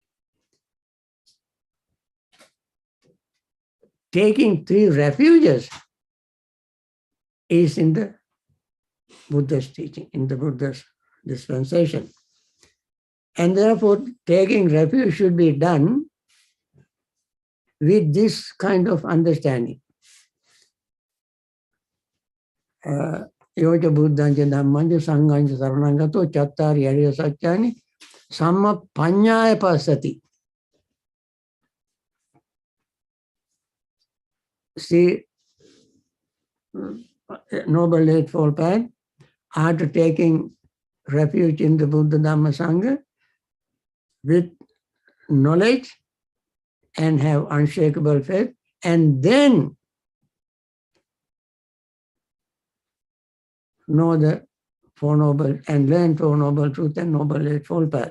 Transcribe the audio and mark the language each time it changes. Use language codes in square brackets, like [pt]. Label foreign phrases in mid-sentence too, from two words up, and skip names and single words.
[en] Taking 3 refuges is in the Buddha's teaching, in the Buddha's dispensation. And therefore, taking refuge should be done with this kind of understanding. [pi] Yoja buddhanja dhammanja sanghanja saranangato chattari ariya satyani samma panyaya pasati. [en] See, Noble Eightfold Path, after taking refuge in the Buddha Dhamma Sangha with knowledge and have unshakable faith, and then know the Four Noble and learn Four Noble Truth and Noble Eightfold Path.